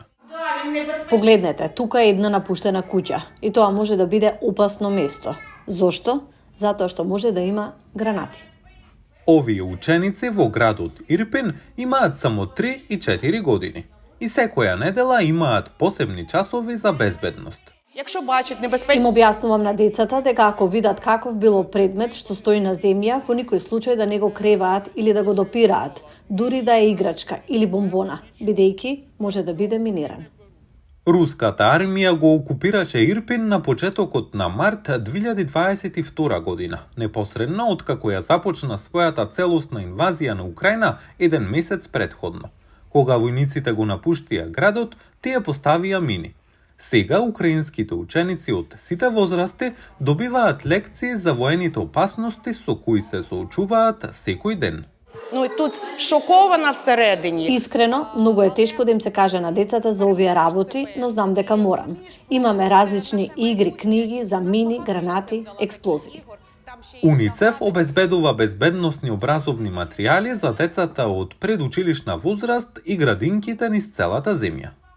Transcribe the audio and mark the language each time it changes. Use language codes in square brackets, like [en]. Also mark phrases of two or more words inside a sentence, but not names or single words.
[mk] Погледнете, тука е една напуштена куќа и тоа може да биде опасно место. Зошто? Затоа што може да има гранати. Овие ученици во градот Ирпин имаат само 3 и 4 години и секоја недела имаат посебни часови за безбедност. [uk] Якщо бачать небезпечні [mk] Им објаснувам на децата дека ако видат каков било предмет што стои на земја, во никој случај да не го креваат или да го допираат, дури да е играчка или бомбона, бидејќи може да биде миниран. Руската армија го окупираше Ирпин на почетокот на март 2022 година, непосредно откако ја започна својата целосна инвазија на Украина еден месец претходно. Кога војниците го напуштија градот, тие поставија мини. Сега украинските ученици од сите возрасти добиваат лекции за воените опасности со кои се соочуваат секој ден. [uk] Ну і тут шокована всередині. [mk] Искрено, многу е тешко да им се каже на децата за овие работи, но знам дека морам. Имаме различни игри, книги за мини, гранати, експлозии. УНИЦЕФ обезбедува безбедносни образовни материјали за децата од предучилишна возраст и градинките низ целата земја.